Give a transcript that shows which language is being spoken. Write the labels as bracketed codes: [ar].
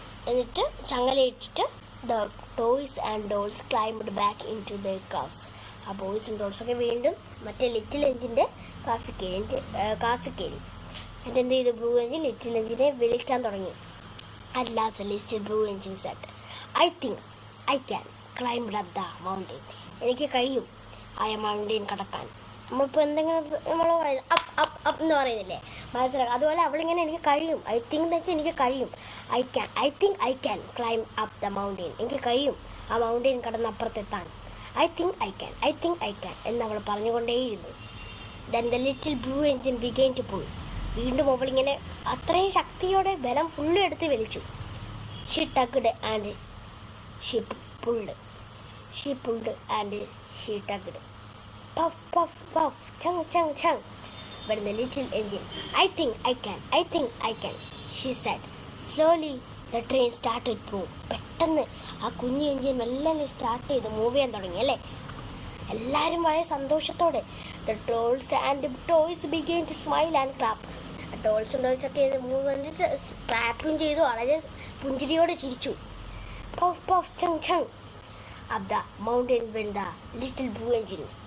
[ml] എന്നിട്ട് ചങ്ങലയിട്ടിട്ട് [en] the toys and dolls climbed back into their cars. [ml] ആ ബോയ്സും ഡോൾസൊക്കെ വീണ്ടും മറ്റേ ലിറ്റിൽ എഞ്ചിൻ്റെ ക്ലാസ്സിൽ കയറി. എന്നിട്ട് എന്ത് ചെയ്തു? ബ്ലൂ എഞ്ചിൻ ലിറ്റിൽ എഞ്ചിനെ വിളിക്കാൻ തുടങ്ങി. [en] At last the little blue engine said, I think I can climb up the mountain. [ml] എനിക്ക് കഴിയും ആ മൗണ്ടെയിൻ കടക്കാൻ. നമ്മളിപ്പോൾ എന്തെങ്കിലും നമ്മൾ അപ്പ് എന്ന് പറയുന്നില്ലേ, മനസ്സിലാക്കുക. അതുപോലെ അവളിങ്ങനെ എനിക്ക് കഴിയും, [en] I think എന്ന് വെച്ചാൽ എനിക്ക് കഴിയും, I think I can climb up the mountain. [ml] എനിക്ക് കഴിയും ആ മൗണ്ടെയിൻ കടന്ന് അപ്പുറത്തെത്താൻ. [en] I think I can [ml] എന്നവൾ പറഞ്ഞുകൊണ്ടേയിരുന്നു. [en] Then the little blue engine began to pull. [ml] വീണ്ടും അവളിങ്ങനെ അത്രയും ശക്തിയോടെ ബലം ഫുള്ള് എടുത്ത് വലിച്ചു. [en] She tugged and she pulled. And she tugged. Puff, puff, puff, chung, chung, chung. But the little engine, I think I can, she said. Slowly, the train started to move. [ml] പെട്ടെന്ന് ആ കുഞ്ഞു engine മെല്ലെ start ചെയ്ത് move ചെയ്യാൻ തുടങ്ങി അല്ലേ. എല്ലാവരും വളരെ സന്തോഷത്തോടെ [en] the dolls and toys began to smile and clap. [ml] ഡോൾസും ടോയ്സൊക്കെ move കണ്ടിട്ട് ക്ലാപ്പും ചെയ്തു, വളരെ പുഞ്ചിരിയോടെ ചിരിച്ചു. [en] Puff, puff, chung, chung. Up the mountain went the little blue engine.